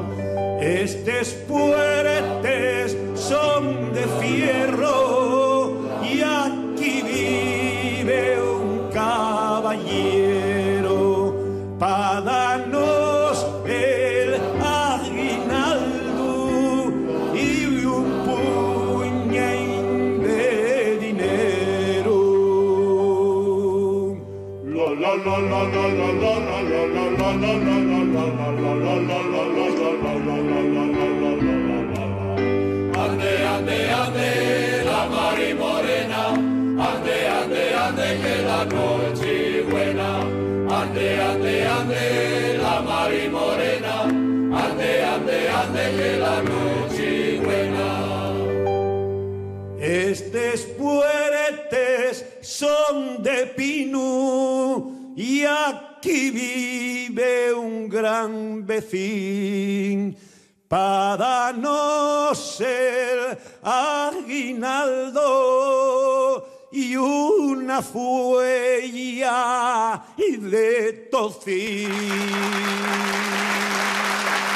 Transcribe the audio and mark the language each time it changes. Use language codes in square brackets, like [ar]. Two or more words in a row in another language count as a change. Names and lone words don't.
[ast] Estes puertes son de fierro y aquí vive un caballero para darnos el aguinaldo y un puñín de dinero. [es] Ande, ande, ande, la Mari Morena, ande, ande, ande, que la noche buena. Ande, ande, ande, la Mari Morena, ande, ande, ande, que la noche buena. [ast] Estes puertes son de pino y aquí vive un gran vecino para no ser aguinaldo y una fuella de tocino.